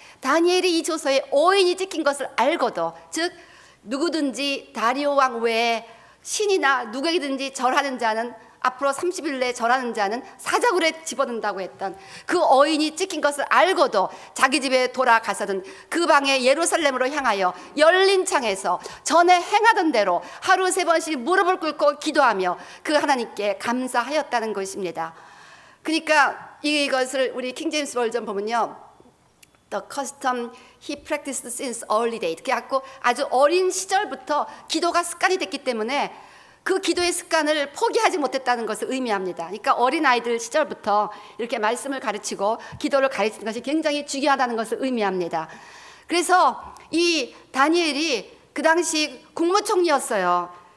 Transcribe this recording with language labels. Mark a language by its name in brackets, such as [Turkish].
[Korean] 다니엘이 이 조서에 오인이 찍힌 것을 알고도, 즉 누구든지 다리오 왕 외에 신이나 누구에게든지 절하는 자는 앞으로 30일 내에 절하는 자는 사자굴에 집어넣는다고 했던 그 어인이 찍힌 것을 알고도 자기 집에 돌아가서든 그 방에 예루살렘으로 향하여 열린 창에서 전에 행하던 대로 하루 3번씩 무릎을 꿇고 기도하며 그 하나님께 감사하였다는 것입니다. 그러니까 이것을 우리 킹제임스 버전 보면요, [English] The custom he practiced since early date. [Korean] 그래갖고 아주 어린 시절부터 기도가 습관이 됐기 때문에 그 기도의 습관을 포기하지 못했다는 것을 의미합니다. 그러니까 어린아이들 시절부터 이렇게 말씀을 가르치고 기도를 가르치는 것이 굉장히 중요하다는 것을 의미합니다. 그래서 이 다니엘이 그 당시 국무총리였어요.